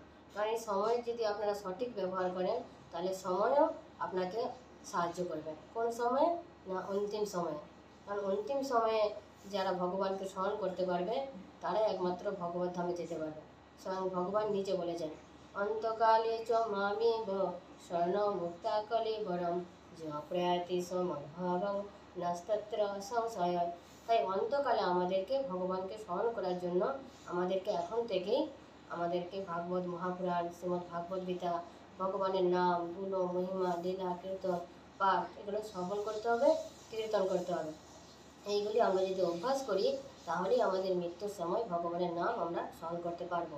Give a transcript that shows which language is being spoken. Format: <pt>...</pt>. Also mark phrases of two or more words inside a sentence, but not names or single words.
<bn>কারণ এই সময়ের যদি আপনারা সঠিক ব্যবহার করেন তাহলে সময়ও আপনাকে সাহায্য করবে। কোন সময়? না, অন্তিম সময়ে। কারণ অন্তিম সময়ে যারা ভগবানকে স্মরণ করতে পারবে তারাই একমাত্র ভগবত ধামে যেতে পারবে। স্বয়ং ভগবান নিজে বলেছেন,</bn> <sa>অন্তকালে চ মামেব স্বর্ণমুক্তা কলেবরম প্রয়াতি সমদ্ভাবং নাস্তত্র সংশয়।</sa> <bn>তাই অন্তকালে আমাদেরকে ভগবানকে স্মরণ করার জন্য আমাদেরকে এখন থেকেই আমাদেরকে ভাগবত মহাপুরাণ, শ্রীমদ্ ভাগবত গীতা, ভগবানের নাম, গুণ, মহিমা, লীলা, কীর্তন, পাঠ এগুলো শ্রবণ করতে হবে, কীর্তন করতে হবে। এইগুলি আমরা যদি অভ্যাস করি তাহলেই আমাদের মৃত্যুর সময় ভগবানের নাম আমরা স্মরণ করতে পারবো।</bn>